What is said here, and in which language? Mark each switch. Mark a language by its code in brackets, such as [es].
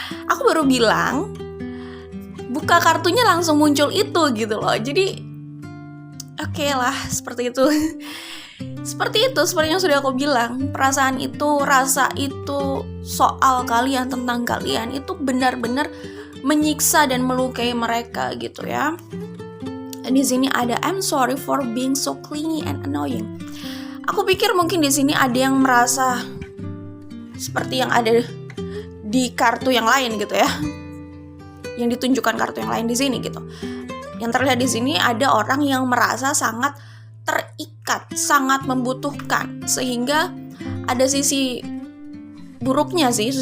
[id] Aku baru bilang, buka kartunya langsung muncul itu gitu loh. Jadi oke lah, seperti itu. Seperti yang sudah aku bilang, perasaan itu, rasa itu soal kalian, tentang kalian itu benar-benar menyiksa dan melukai mereka gitu ya. Di sini ada [en] I'm sorry for being so clingy and annoying. [id] Aku pikir mungkin di sini ada yang merasa seperti yang ada di kartu yang lain gitu ya. Yang ditunjukkan kartu yang lain di sini gitu. Yang terlihat di sini ada orang yang merasa sangat terikat, sangat membutuhkan, sehingga ada sisi buruknya sih.